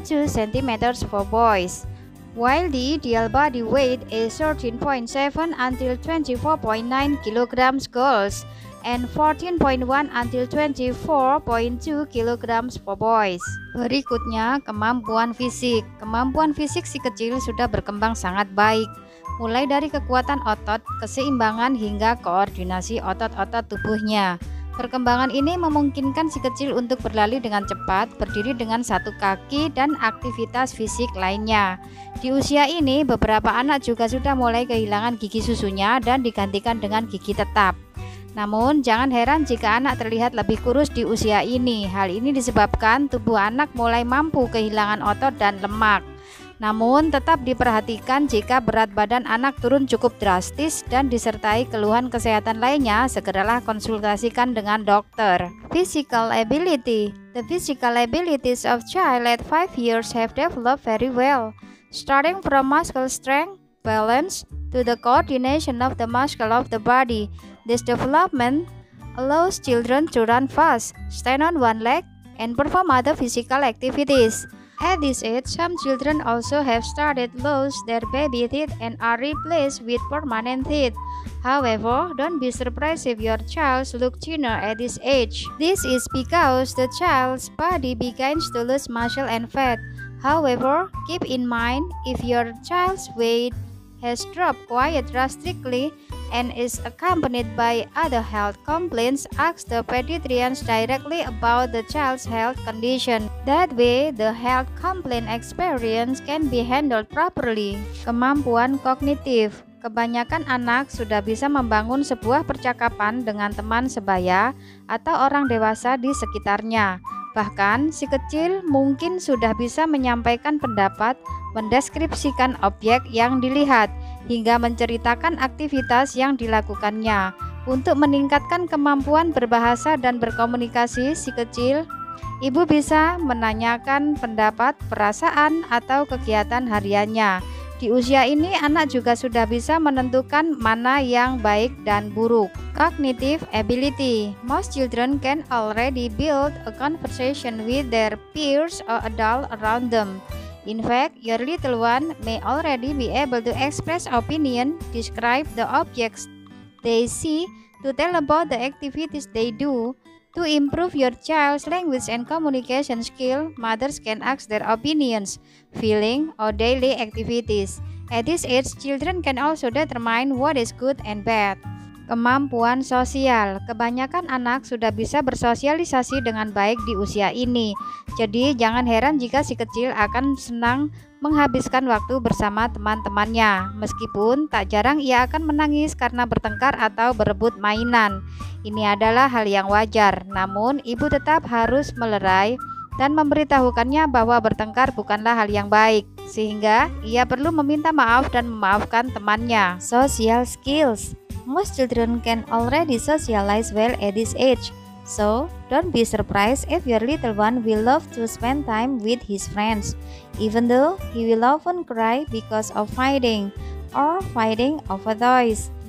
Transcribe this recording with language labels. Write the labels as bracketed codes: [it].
[en] centimeters for boys, while the ideal body weight is 13.7 until 24.9 kilograms girls and 14.1 until 24.2 kilograms for boys. [id] Berikutnya, kemampuan fisik. Kemampuan fisik si kecil sudah berkembang sangat baik, mulai dari kekuatan otot, keseimbangan hingga koordinasi otot-otot tubuhnya. Perkembangan ini memungkinkan si kecil untuk berlari dengan cepat, berdiri dengan satu kaki, dan aktivitas fisik lainnya. Di usia ini, beberapa anak juga sudah mulai kehilangan gigi susunya dan digantikan dengan gigi tetap. Namun, jangan heran jika anak terlihat lebih kurus di usia ini. Hal ini disebabkan tubuh anak mulai mampu kehilangan otot dan lemak. Namun, tetap diperhatikan jika berat badan anak turun cukup drastis dan disertai keluhan kesehatan lainnya, segeralah konsultasikan dengan dokter. [en] Physical ability. The physical abilities of child at 5 years have developed very well, starting from muscle strength, balance, to the coordination of the muscle of the body. This development allows children to run fast, stand on one leg, and perform other physical activities. At this age, some children also have started lose their baby teeth and are replaced with permanent teeth. However, don't be surprised if your child looks thinner at this age. This is because the child's body begins to lose muscle and fat. However, keep in mind, if your child's weight has dropped quite drastically and is accompanied by other health complaints, ask the pediatricians directly about the child's health condition. That way, the health complaint experience can be handled properly. [id] Kemampuan kognitif. Kebanyakan anak sudah bisa membangun sebuah percakapan dengan teman sebaya atau orang dewasa di sekitarnya. Bahkan, si kecil mungkin sudah bisa menyampaikan pendapat, mendeskripsikan objek yang dilihat, hingga menceritakan aktivitas yang dilakukannya. Untuk meningkatkan kemampuan berbahasa dan berkomunikasi si kecil, ibu bisa menanyakan pendapat, perasaan, atau kegiatan hariannya. Di usia ini, anak juga sudah bisa menentukan mana yang baik dan buruk. [en] Cognitive ability. Most children can already build a conversation with their peers or adults around them. In fact, your little one may already be able to express opinion, describe the objects they see, to tell about the activities they do. To improve your child's language and communication skill, mothers can ask their opinions, feeling, or daily activities. At this age, children can also determine what is good and bad. [id] Kemampuan sosial. Kebanyakan anak sudah bisa bersosialisasi dengan baik di usia ini. Jadi, jangan heran jika si kecil akan senang menghabiskan waktu bersama teman-temannya. Meskipun tak jarang ia akan menangis karena bertengkar atau berebut mainan. Ini adalah hal yang wajar, namun ibu tetap harus melerai dan memberitahukannya bahwa bertengkar bukanlah hal yang baik, sehingga ia perlu meminta maaf dan memaafkan temannya. [en] Social skills. Most children can already socialize well at this age. So, don't be surprised if your little one will love to spend time with his friends, even though he will often cry because of fighting or fighting over toys.